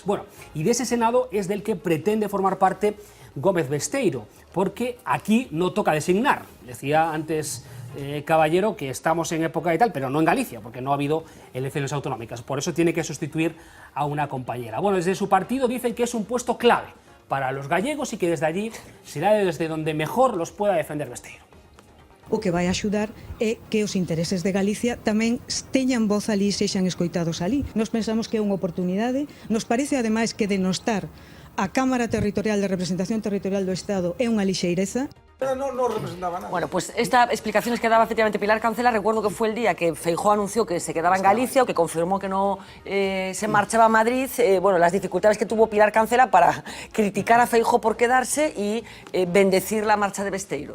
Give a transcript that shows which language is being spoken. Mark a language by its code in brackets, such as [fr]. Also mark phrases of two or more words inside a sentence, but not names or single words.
[es] Bueno, y de ese Senado es del que pretende formar parte Gómez Besteiro, porque aquí no toca designar. Decía antes Caballero que estamos en época y tal, pero no en Galicia, porque no ha habido elecciones autonómicas. Por eso tiene que sustituir a una compañera. Bueno, desde su partido dicen que es un puesto clave para los gallegos y que desde allí será desde donde mejor los pueda defender Besteiro. [gl] O que vai axudar é que os intereses de Galicia tamén teñan voz ali e sexan escoitados ali. Nos pensamos que é unha oportunidade, nos parece ademais que denostar a Cámara Territorial de Representación Territorial do Estado é unha lixeireza. [es] Pero no representaba nada. Bueno, pues esta explicaciones que daba efectivamente Pilar Cancela, recuerdo que fue el día que Feijóo anunció que se quedaba en Galicia o que confirmó que no se marchaba a Madrid. Bueno, las dificultades que tuvo Pilar Cancela para criticar a Feijóo por quedarse y bendecir la marcha de Besteiro.